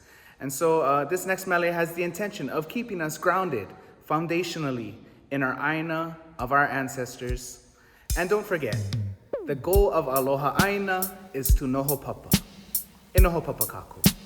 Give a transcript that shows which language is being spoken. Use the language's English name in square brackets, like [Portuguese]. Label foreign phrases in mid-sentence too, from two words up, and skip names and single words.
[English] And so this next mele has the intention of keeping us grounded foundationally in our ʻāina of our ancestors. And don't forget, the goal of [Hawaiian] Aloha ʻāina [English] is to [Hawaiian] Noho Papa. E Noho Papa kākou.